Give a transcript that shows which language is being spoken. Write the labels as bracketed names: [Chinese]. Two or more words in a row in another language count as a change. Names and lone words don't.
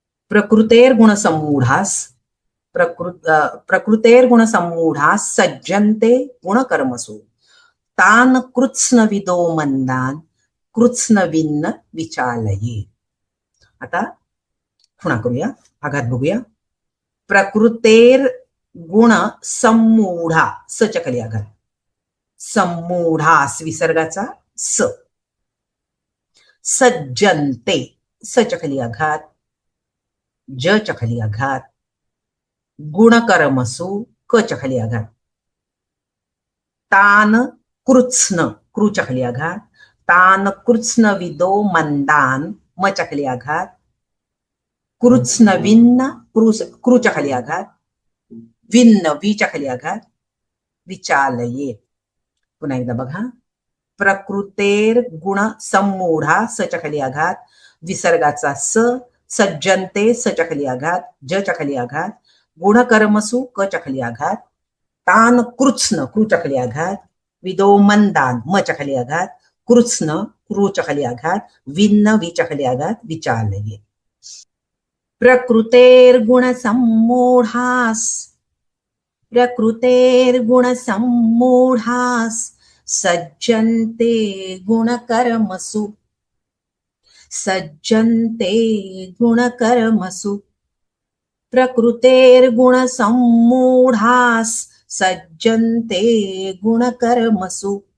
[Sanskrit] प्रकृतेर्गुणसम्मूढास् प्रकृतेर्गुणसम्मूढास् सज्जन्ते गुणकर्मसु तान् कृत्स्नविदो मंदान् कृत्स्नविन्न विचालये. [Marathi] आता खुणा करूया, आघात बघूया. [Sanskrit] प्रकृतेर गुण सम्मूढा, [Marathi] स च्या खाली आघात, सम्मूढास विसर्गाचा स, सज्जन्ते स च्या खाली आघात, ज च्या खाली आघात, गुणकर्मसु क च्या खाली आघात, [Sanskrit] तान कृत्स्न [Marathi] कृ च्या खाली आघात, [Sanskrit] तान कृत्स्न विदो मंदान [Marathi] म च्या खाली आघात, [Sanskrit] कृत्स्न विन्न [Marathi] कृ च्या खाली आघात, विन्न वी च्या खाली आघात, विचालये. पुन्हा एकदा बघा. [Sanskrit] प्रकृतेर गुण सम्मूढा [Marathi] स च्या खाली आघात, विसर्गाचा स, सज्जनते स च्या खाली आघात, ज च्या खाली आघात, गुणकर्मसु क च्या खाली आघात, [Sanskrit] तान कृत्स्न [Marathi] कृ च्या खाली आघात, [Sanskrit] विदो मंदान [Marathi] म च्या खाली आघात, कृत्स्न कृ च्या खाली आघात, विन्न वी च्या खाली आघात, विचालये. [Sanskrit] प्रकृतेर्गुणसम्मूढास् प्रकृतेर्गुणसम्मूढास् सज्जन्ते गुणकर्मसु सज्जन्ते गुणकर्मसु प्रकृतेर्गुणसम्मूढास् सज्जन्ते गुणकर्मसु